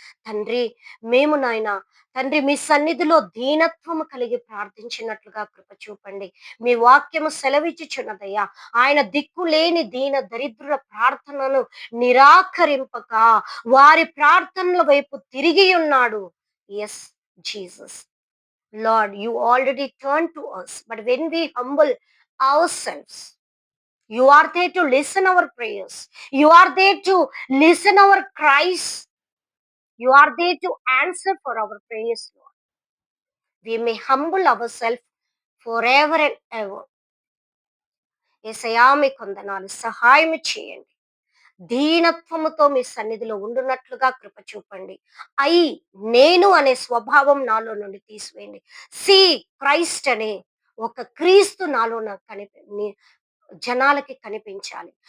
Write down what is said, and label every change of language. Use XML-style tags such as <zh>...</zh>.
<te>తండ్రి, మేము నాయన తండ్రి మీ సన్నిధిలో దీనత్వము కలిగి ప్రార్థించినట్లుగా కృప చూపండి. మీ వాక్యము సెలవిచ్చుచున్నదయ్యా. ఆయన దిక్కులేని దీన దరిద్రుల ప్రార్థనను నిరాకరింపక వారి ప్రార్థనల వైపు తిరిగి ఉన్నాడు.</te> <en>Yes Jesus. Lord, you already turned to us, but when we humble ourselves, you are there to listen our prayers. You are there to listen our cries. You are there to answer for our prayers, Lord. We may humble ourselves forever and ever.</en> <te>యేసయ్యా మీకు వందనాలు. సహాయం చేయండి. దీనత్వముతో మీ సన్నిధిలో ఉండునట్లుగా కృప చూపండి. I నేను అనే స్వభావం నాలో నుండి తీసివేయండి. సి క్రైస్ట్ అనే ఒక క్రీస్తు నాలో నాకు జనాలకి కనిపించాలి.</te>